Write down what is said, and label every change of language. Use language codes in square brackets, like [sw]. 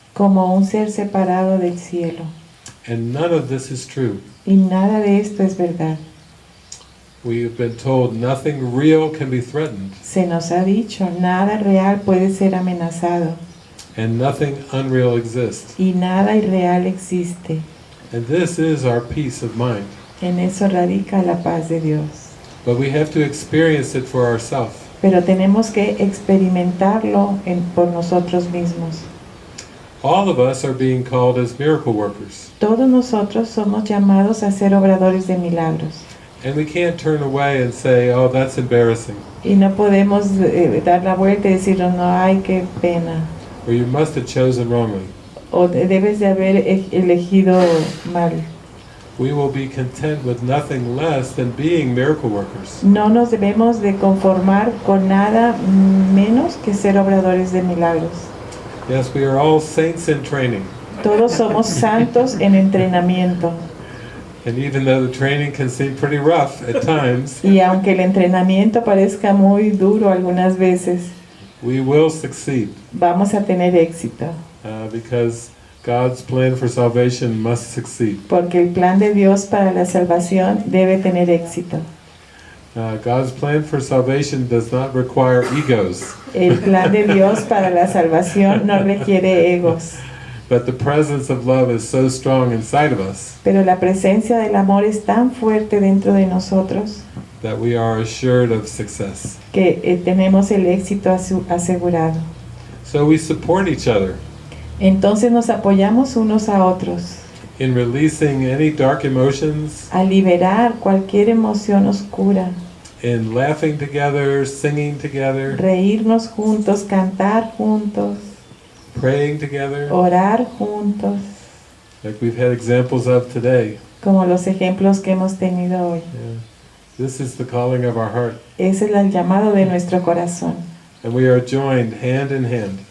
[es] como un ser separado del cielo. [en] And none of this is true. [es] Y nada de esto es verdad. [en] We have been told nothing real can be threatened [es] Se nos ha dicho, nada real puede ser amenazado [en] and nothing unreal exists. [es] y nada irreal existe. [en] And this is our peace of mind. [es] En eso radica la paz de Dios. [en] But we have to experience it for ourselves. [es] pero tenemos que experimentarlo por nosotros mismos. [en] All of us are being called as miracle workers. [es] Todos nosotros somos llamados a ser obradores de milagros. [en] And we can't turn away and say, oh, that's embarrassing. [es] Y no podemos dar la vuelta y decir, no, ay, qué pena. [en] Or you must have chosen wrongly. [es] O debes de haber elegido mal. [en] We will be content with nothing less than being miracle workers. [es] No nos debemos de conformar con nada menos que ser obradores de milagros. [en] Yes, we are all saints in training. [es] Todos somos santos en entrenamiento. [en] And even though the training can seem pretty rough at times, [es] Y aunque el entrenamiento parezca muy duro algunas veces, [en] we will succeed. [es] vamos a tener éxito. [en] Because God's plan for salvation must succeed. [es] Porque el plan de Dios para la salvación debe tener éxito. [en] God's plan for salvation does not require egos. [es] El plan de Dios para la salvación no requiere egos. [en] But the presence of love is so strong inside of us [es] Pero la presencia del amor es tan fuerte dentro de nosotros [en] that we are assured of success. [es] que tenemos el éxito asegurado. [en] So we support each other [es] Entonces nos apoyamos unos a otros [en] in releasing any dark emotions, [es] a liberar cualquier emoción oscura, [en] in laughing together, singing together, [es] reírnos juntos, cantar juntos, [en] praying together, [es] orar juntos, [en] like we've had examples of today. [es] como los ejemplos que hemos tenido hoy. Yeah. [en] This is the calling of our heart. [es] Ese es el llamado de nuestro corazón, [en] And we are joined hand in hand.